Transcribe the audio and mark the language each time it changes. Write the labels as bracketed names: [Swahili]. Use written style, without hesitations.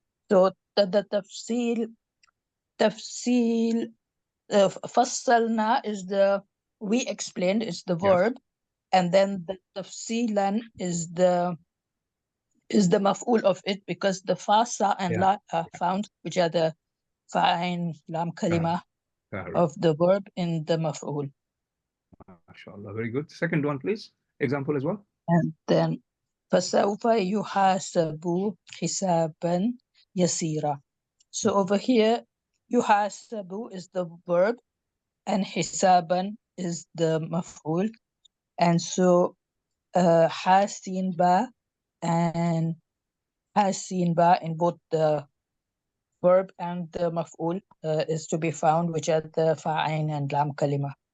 [English] So the tafsil fassalna is we explained, is the verb, and then the tafsilan is the maf'ul of it, because the fasa and la are found, which are the fa'in lam kalima of the verb in the maf'ul. MashaAllah, very good. Second one, please. Example as well. And then [Arabic] فَسَوْفَ يُحَاسَبُ حِسَابًا يَسِيرًا. [English] So over here, يُحَاسَبُ is the verb and حِسَابًا is the maf'ul. And so حَاسِين ba and حَاسِين ba in both the verb and the maf'ul is to be found, which are the fa'ain and lam kalima.